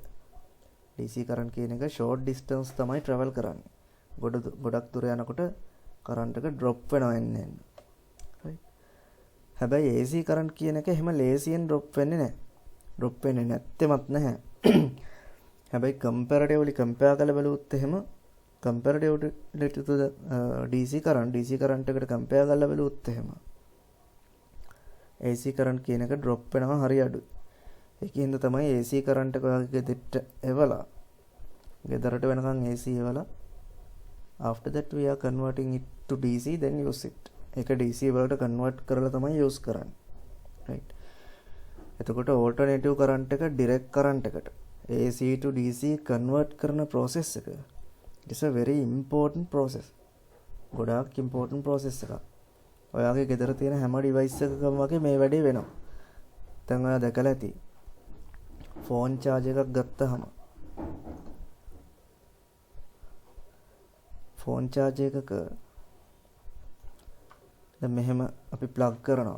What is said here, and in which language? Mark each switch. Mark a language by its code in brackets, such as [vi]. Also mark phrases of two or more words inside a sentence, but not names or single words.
[en] DC current [si] කියන එක short distance තමයි travel කරන්නේ. ගොඩක් දුර යනකොට current එක drop වෙනවා එන්නේ. right. හැබැයි [en] AC current [si] කියන එක එහෙම ලේසියෙන් drop වෙන්නේ නැහැ. drop වෙන්නේ නැත්තේමත් නැහැ. හැබැයි [en] comparatively compare [si] කරලා බලුවොත් එහෙම [en] comparatively to the DC current [si] එකට compare කරලා බලුවොත් එහෙම [en] AC current [si] කියන එක drop වෙනවා හරි අඩුයි. ඒකින්ද තමයි [en] AC current [si] එක ඔයාගේ ගෙදරට එවලා ගෙදරට වෙනකන් AC එවලා [en] after that we are converting it to DC then use it. [si] ඒක DC වලට convert කරලා තමයි use කරන්නේ. right. එතකොට [en] alternative current [si] එක [en] direct current [si] එකට [en] AC to DC convert [si] කරන process එක [en] it is a very important process. [si] ගොඩාක් [en] important process [si] එකක්. ඔයාගේ ගෙදර තියෙන හැම device එකකම වගේ මේ වැඩේ වෙනවා. දැන් ඔයා දැකලා ඇති. [en] phone charge [si] එකක් ගත්තාම [en] phone charge [si] එකක දැන් මෙහෙම අපි plug කරනවා.